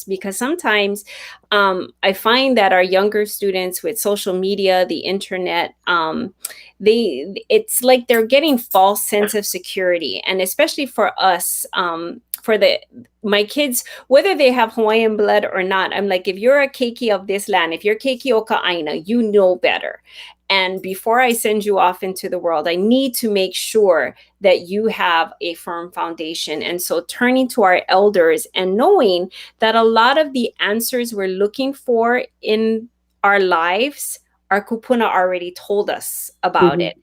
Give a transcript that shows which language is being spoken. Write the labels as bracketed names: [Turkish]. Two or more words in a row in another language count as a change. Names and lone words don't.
[English] Because sometimes I find that our younger students with social media, the internet, it's like they're getting false sense of security. And especially for us, my kids, whether they have Hawaiian blood or not, I'm like, if you're a keiki of this land, if you're [Hawaiian] keiki o ka aina, [English] you know better. And before I send you off into the world, I need to make sure that you have a firm foundation. And so turning to our elders and knowing that a lot of the answers we're looking for in our lives, our kupuna already told us about it.